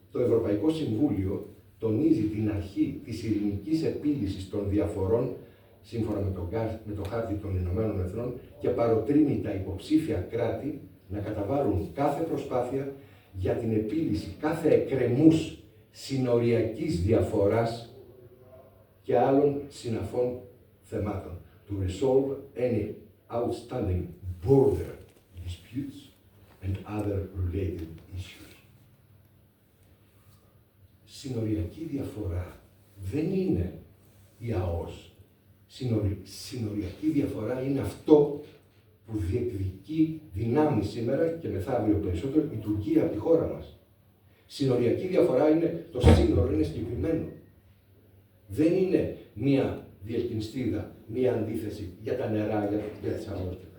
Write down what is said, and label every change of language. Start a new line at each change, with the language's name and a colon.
Greek: Το Ευρωπαϊκό Συμβούλιο τονίζει την αρχή της ειρηνικής επίλυσης των διαφορών σύμφωνα με το χάρτη των Ηνωμένων Εθνών και παροτρύνει τα υποψήφια κράτη να καταβάλουν κάθε προσπάθεια για την επίλυση κάθε εκκρεμούς συνοριακής διαφοράς και άλλων συναφών θεμάτων.
English: To resolve any outstanding border disputes and other related issues.
Greek: Συνοριακή διαφορά δεν είναι η ΑΟΣ. Συνοριακή διαφορά είναι αυτό που διεκδικεί δυνάμει σήμερα και μεθαύριο περισσότερο η Τουρκία από τη χώρα μας. Συνοριακή διαφορά είναι, το σύνορο είναι συγκεκριμένο. Δεν είναι μία διελκυνστίδα, μία αντίθεση για τα νερά, για τις ΑΟΣ.